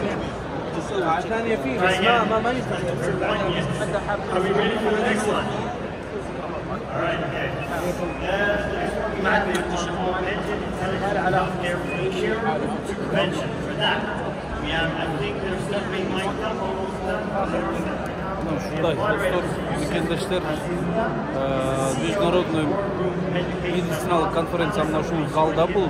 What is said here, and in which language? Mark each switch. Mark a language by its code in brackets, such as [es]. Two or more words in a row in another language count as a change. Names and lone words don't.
[en] Are we ready for the next one? All right, okay. Augmented intelligent healthcare future prevention. For that, we have, I think there's something like that. [ky] Ушундай достор, мекендештер, международный медициналык конференция мына ушул залда бул.